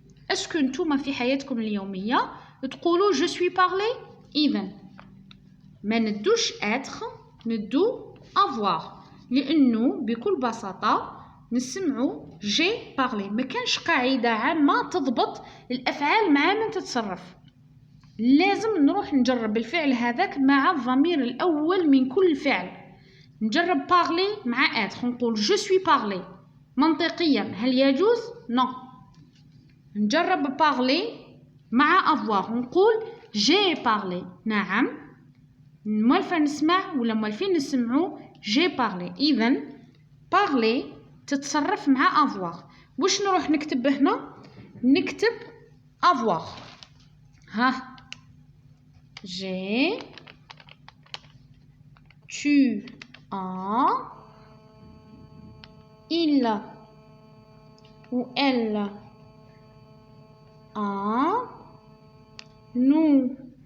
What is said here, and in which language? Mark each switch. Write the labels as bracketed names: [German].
[Arabic] اسكو نتوما في حياتكم اليوميه تقولوا [French] je suis parlé؟ [Arabic] اذا ما ندوش être ندو avoir لانه بكل بساطه نسمعوا [French] j'ai parlé. [Arabic] ما كانش قاعده عامه تضبط الافعال مع من تتصرف. لازم نروح نجرب الفعل هذاك مع الضمير الأول من كل فعل. نجرب parler مع être نقول [French] je suis parler. [Arabic] منطقيا هل يجوز؟ non. نجرب parler مع avoir نقول [French] j'ai parlé. [Arabic] نعم موالفة نسمع ولا موالفين نسمعوا [French] j'ai parlé. [Arabic] إذن parler تتصرف مع avoir. واش نروح نكتب هنا؟ نكتب avoir. [French] ها j'ai, tu as, il ou elle a, nous